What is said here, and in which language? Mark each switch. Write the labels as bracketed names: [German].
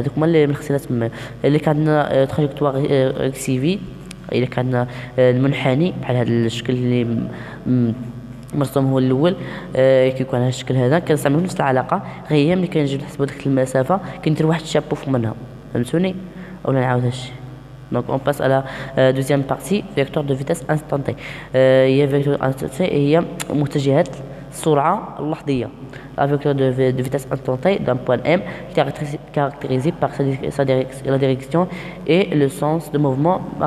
[Arabic] هذوك هما اللي من خصنا تما. اللي كان عندنا تراجكتوار اكسيفي، الا كان المنحني بحال هذا الشكل اللي مرسوم هو الاول، كيكون على الشكل هذا كنستعملوا نفس العلاقه، غير هي ملي كنجيو نحسبوا ديك المسافه كندير واحد الشابو فوق منها. فهمتوني اولا نعاود هادشي؟ [French] Donc on passe à la deuxième partie, vecteur de vitesse instantanée. [Arabic] هي [French] vecteur instantanée [Arabic] هي متجهات السرعة اللحظية. [French] La vecteur de vitesse instantanée d'un point M caractérisé par la direction et le sens de mouvement.